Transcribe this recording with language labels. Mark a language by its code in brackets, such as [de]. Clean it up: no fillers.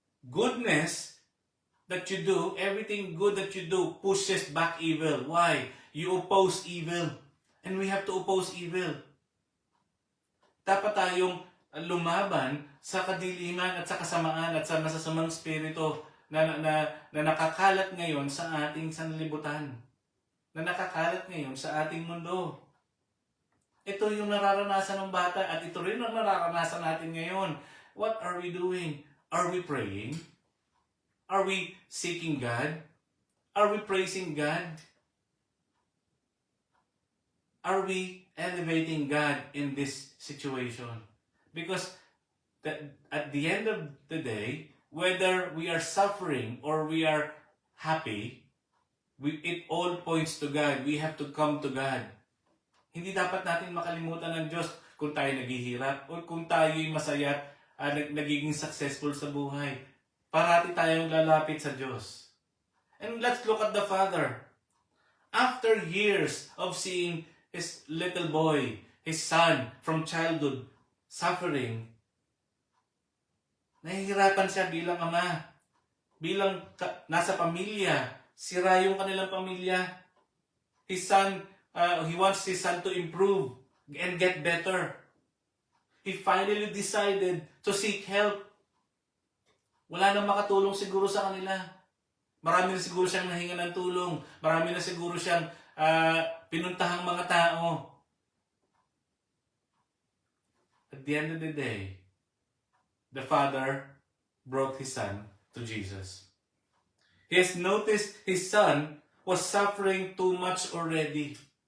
[en] Goodness that you do, everything good that you do pushes back evil. Why? You oppose evil. And we have to oppose evil. [tl] Dapat tayong lumaban sa kadiliman at sa kasamaan at sa masasamang spirito na nakakalat ngayon sa ating sanlibutan. Na nakakalat ngayon sa ating mundo. Ito yung nararanasan ng bata at ito rin ang nararanasan natin ngayon. [en] What are we doing? Are we praying? Are we seeking God? Are we praising God? Are we elevating God in this situation? Because at the end of the day, whether we are suffering or we are happy, it all points to God. We have to come to God. [tl] Hindi dapat natin makalimutan ng Diyos kung tayo naghihirap o kung tayo'y masaya at nagiging successful sa buhay. Parati tayong lalapit sa Diyos. [en] And let's look at the Father. After years of seeing his little boy, his son, from childhood, suffering, [tl] nahihirapan siya bilang ama. Bilang nasa pamilya, sira yung kanilang pamilya. [en] His son, he wants his son to improve and get better. He finally decided to seek help. [tl] Wala nang makatulong siguro sa kanila. Marami na siguro siyang nahinga ng tulong. Marami na siguro siyang pinuntahang mga tao. [en] At the end of the day, the father brought his son to Jesus. He has noticed his son was suffering too much already.